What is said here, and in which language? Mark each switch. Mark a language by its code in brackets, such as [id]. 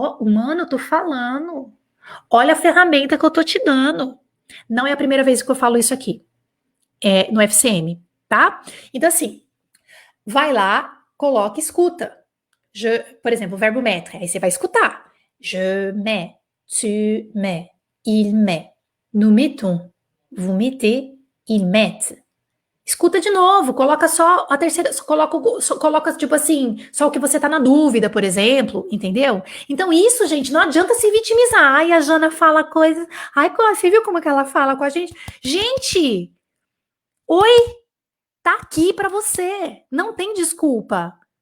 [pt] mano, eu tô falando. Olha a ferramenta que eu tô te dando. Não é a primeira vez que eu falo isso aqui. No FCM, tá? Então, assim, vai lá, coloca e escuta. Por exemplo, o verbo mettre, aí você vai escutar. [fr] Je mets, tu mets, il met, nous mettons, vous mettez, ils mettent. [pt] Escuta de novo, coloca só a terceira, coloca tipo assim, só o que você tá na dúvida, por exemplo, entendeu? Então isso, gente, não adianta se vitimizar. A Jana fala coisas. Você viu como é que ela fala com a gente? Gente, oi, tá aqui pra você, não tem desculpa.